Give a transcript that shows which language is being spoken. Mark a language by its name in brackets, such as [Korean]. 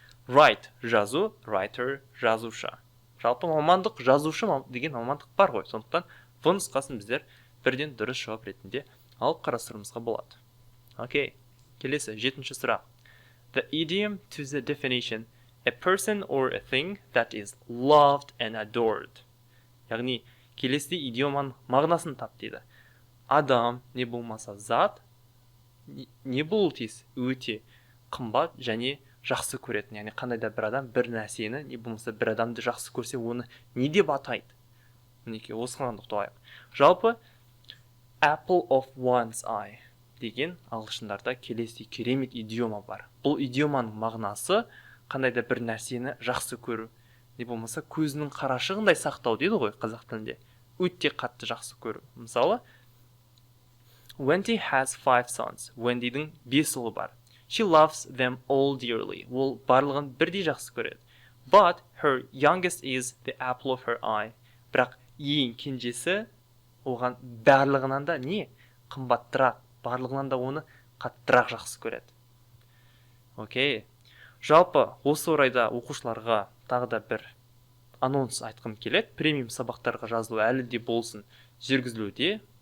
[Kazakh] Write жазу, writer жазушы. Жалпы мамандық жазушы деген мамандық бар ғой. Сондықтан в нұсқасын біздер бірден дұрыс жауап ретінде алып қарастыруымызға болады. Окей. Келесі 7-ші сұрақ. [English] The idiom to the definition, a person or a thing that is loved and adored. [Kazakh] Яғни келесі идиоманың мағынасын тап дейді. Адам не болмаса зат не болуы тиіс? Өте қымбат және жақсы көретін. Яғни қандай да бір адам бір нәрсені не болмаса бір адамды жақсы көрсе, оны не деп атайды? Мінекей осыған тоқталайық. Жалпы [English] apple of one's eye [Kazakh] деген ағылшындарда келесі керемет идиома бар. Бұл идиоманың мағынасы қандай да бір нәрсені жақсы көру, не болмаса көзінің қарашығындай сақтау дейді ғой қазақ тілінде. Өте қатты жақсы көру. [English] Мысалы, Wendy has 5 sons. [Kazakh] Wendyдің 5 ұлы бар. [English] She loves them all dearly. [Kazakh] Ол барлығын бірдей жақсы көреді. [English] But her youngest is the apple of her eye. [Kazakh] Бірақ ең кенжесі оған барлығынан да не? Қымбаттырақ. Барлығынан да оны қаттырақ жақсы көреді. Окей. Жалпы осы орайда оқушыларға тағы да бір анонс айтқым келеді. Премиум сабақтарға жазылу әлі де болсын жүргізілуде.